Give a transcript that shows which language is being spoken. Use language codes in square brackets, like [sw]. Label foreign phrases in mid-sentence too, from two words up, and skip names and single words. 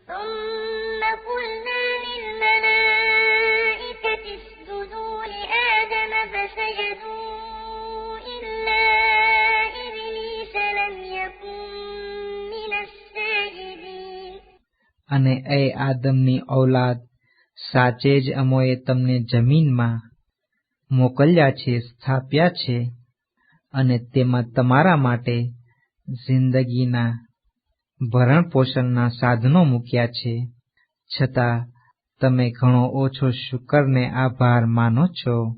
[ar] ثم قلنا للملائكة اسجدوا لآدم فسجدوا إلا إبليس لم يكن من الساجدين. [gu] અને એ આદમની ઔલાદ, સાચે જ અમોએ તમને જમીનમાં મોકલ્યા છે, સ્થાપ્યા છે, અને તેમાં તમારા માટે જિંદગીના ભરણ પોષણના સાધનો મૂક્યા છે, છતાં તમે ઘણો ઓછો શુકરને આભાર માનો છો.